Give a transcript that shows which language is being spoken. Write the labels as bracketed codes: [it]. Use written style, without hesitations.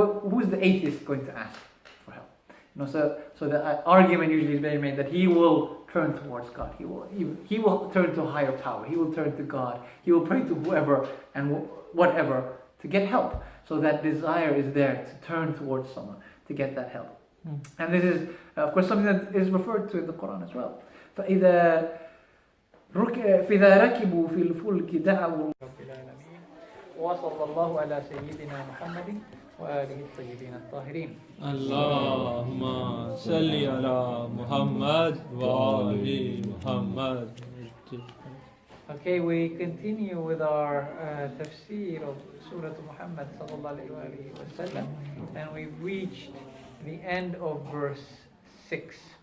[en] Who's the atheist going to ask for help? So the argument usually is very made that he will turn towards God. He will turn to a higher power. He will turn to God. He will pray to whoever and whatever to get help. So that desire is there to turn towards someone to get that help. And this is, of course, something that is referred to in the Quran as well. [ar] فإذا ركبوا في الفلك دعوا رب العالمين وصلى الله على سيدنا محمد وآله الطيبين الطاهرين. اللهم صل على محمد وآل محمد. [en] Okay, we continue with our tafsir of Surah Muhammad sallallahu alaihi wasallam, and we've reached the end of verse 6.